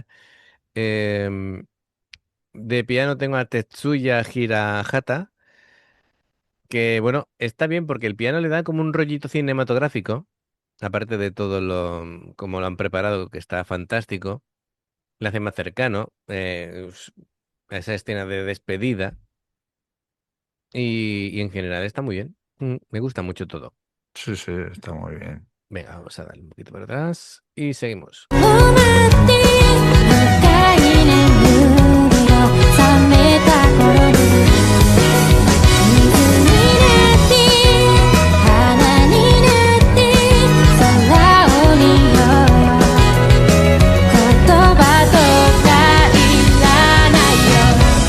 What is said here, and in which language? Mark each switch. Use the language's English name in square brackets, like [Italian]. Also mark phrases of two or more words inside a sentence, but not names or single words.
[Spanish] Em, de piano tengo a Tetsuya Hirahata, que bueno, está bien porque el piano le da como un rollito cinematográfico, aparte de todo como lo han preparado, que está fantástico, le hace más cercano a esa escena de despedida y en general está muy bien. Me gusta mucho todo. Sí, sí, está muy bien. Venga, vamos a darle un poquito para atrás y seguimos. [Japanese] 止まって深い眠りが覚めた頃に水になって花になって空を見ようよ言葉とかいらないよ